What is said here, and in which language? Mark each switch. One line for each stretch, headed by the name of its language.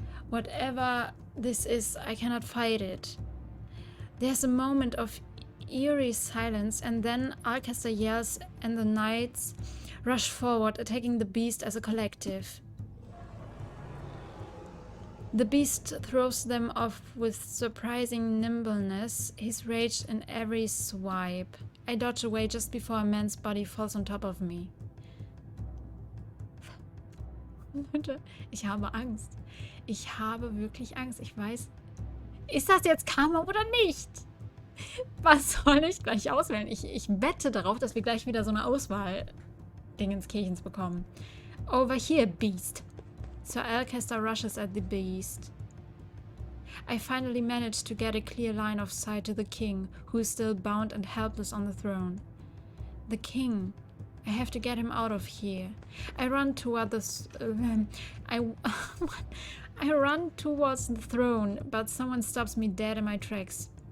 English: Whatever this is, I cannot fight it. There's a moment of eerie silence, and then Alcester yells and the knights rush forward, attacking the beast as a collective. The beast throws them off with surprising nimbleness, his rage in every swipe. I dodge away just before a man's body falls on top of me.
German: Leute, ich habe Angst. Ich habe wirklich Angst. Ich weiß, ist das jetzt Karma oder nicht? Was soll ich gleich auswählen? Ich wette darauf, dass wir gleich wieder so eine Auswahl-Dingenskirchens bekommen.
English: Over here, beast. Sir Alcester rushes at the beast. I finally manage to get a clear line of sight to the king, who is still bound and helpless on the throne. The king. I have to get him out of here. I run toward the... I run towards the throne, but someone stops me dead in my tracks.